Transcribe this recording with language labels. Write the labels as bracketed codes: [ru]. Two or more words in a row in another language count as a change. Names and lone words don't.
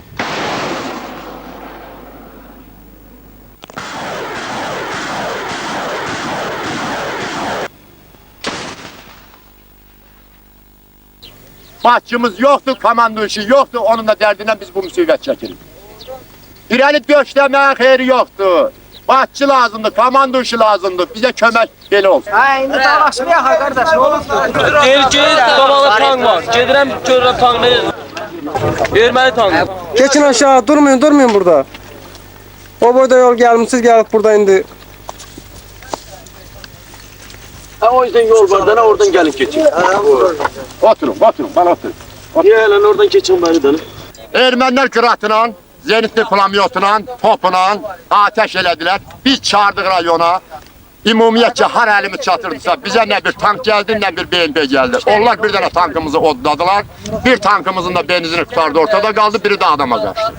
[az] Başçımız yoxdur, komando işi yoxdur, onun da dərdindən biz bu müsibət çəkirik. İrəni döşləməyin xeyri yoxdur. Başçı lazımdır, komando işi lazımdır, bizə kömək belə olsun. İndi dalaşır ya, qardaş, ne olur? Deyir ki, qabalı tank var. Gedirəm, görürəm tankda Erməni tankı. [tr] Geçin aşağı, durmayın burada. O boyda yol gelmişsiniz, gelip burada indi. Ha o yüzden yol var da oradan gelip geçin. Oturun, bana oturun. Niye hele oradan geçin beni dönüp? [az] Ermənilər qıratla, zenitli plamyotla, topla ateş elədilər. Biz çağırdık rayona. Ümumiyyətcə har əlimiz çatırdısa bizə nə bir tank gəldi, nə bir BMP gəldi. Onlar bir dənə tankımızı odladılar. Bir tankımızın da benzini qutardı, ortada qaldı, biri də adama qaçdı.